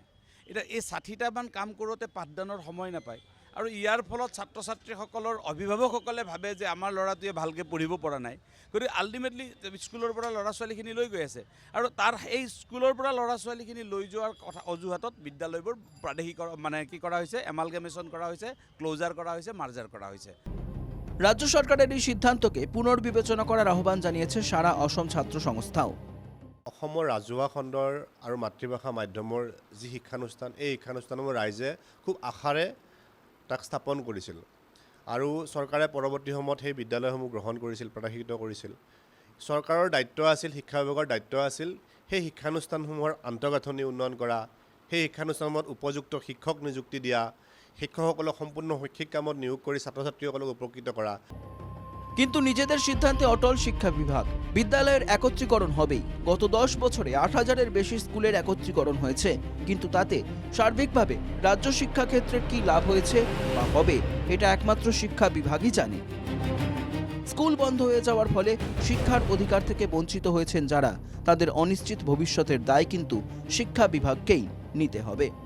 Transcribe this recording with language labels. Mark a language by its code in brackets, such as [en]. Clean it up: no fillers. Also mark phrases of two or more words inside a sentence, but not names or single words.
[as] এতিয়া এই 60টামান কাম কৰোঁতে পাঠদানৰ সময় নাপায় আৰু ইয়াৰ ফলত ছাত্ৰ ছাত্ৰীসকলৰ অভিভাৱকসকলে ভাবে যে আমাৰ ল'ৰাটোৱে ভালকৈ পঢ়িব পৰা নাই। গতিকে আল্টিমেটলি স্কুলৰ পৰা ল'ৰা ছোৱালীখিনি লৈ গৈ আছে আৰু তাৰ এই স্কুলৰ পৰা ল'ৰা ছোৱালীখিনি লৈ যোৱাৰ কথা অজুহাতত বিদ্যালয়বোৰ কি কৰা হৈছে, এমালগেমেশ্যন কৰা হৈছে, ক্লোজাৰ কৰা হৈছে, মাৰ্জাৰ কৰা হৈছে। [bn] রাজ্য সরকারের এই সিদ্ধান্তকে পুনর্বিবেচনা করার আহ্বান জানিয়েছে সারা অসম ছাত্র সংস্থাও। [as] অসমৰ ৰাজহুৱা খণ্ডৰ আৰু মাতৃভাষা মাধ্যমৰ যি শিক্ষানুষ্ঠান, এই শিক্ষানুষ্ঠানসমূহ ৰাইজে খুব আশাৰে তাক স্থাপন কৰিছিল আৰু চৰকাৰে পৰৱৰ্তী সময়ত সেই বিদ্যালয়সমূহ গ্ৰহণ কৰিছিল, প্ৰত্যাশিত কৰিছিল। চৰকাৰৰ দায়িত্ব আছিল, শিক্ষা বিভাগৰ দায়িত্ব আছিল সেই শিক্ষানুষ্ঠানসমূহৰ আন্তঃগাঁথনি উন্নয়ন কৰা, সেই শিক্ষানুষ্ঠানসমূহত উপযুক্ত শিক্ষক নিযুক্তি দিয়া, শিক্ষকসকলক সম্পূৰ্ণ শৈক্ষিক কামত নিয়োগ কৰি ছাত্ৰ ছাত্ৰীসকলক উপকৃত কৰা। [bn] কিন্তু নিজেদের সিদ্ধান্তে অটল শিক্ষা বিভাগ। বিদ্যালয়ের একত্রীকরণ হবেই। গত 10 বছরে 8,000-এর বেশি স্কুলের একত্রীকরণ হয়েছে, কিন্তু তাতে সার্বিকভাবে রাজ্য শিক্ষাক্ষেত্রের কি লাভ হয়েছে বা হবে এটা একমাত্র শিক্ষা বিভাগই জানে। স্কুল বন্ধ হয়ে যাওয়ার ফলে শিক্ষার অধিকার থেকে বঞ্চিত হয়েছেন যারা, তাদের অনিশ্চিত ভবিষ্যতের দায় কিন্তু শিক্ষা বিভাগকেই নিতে হবে।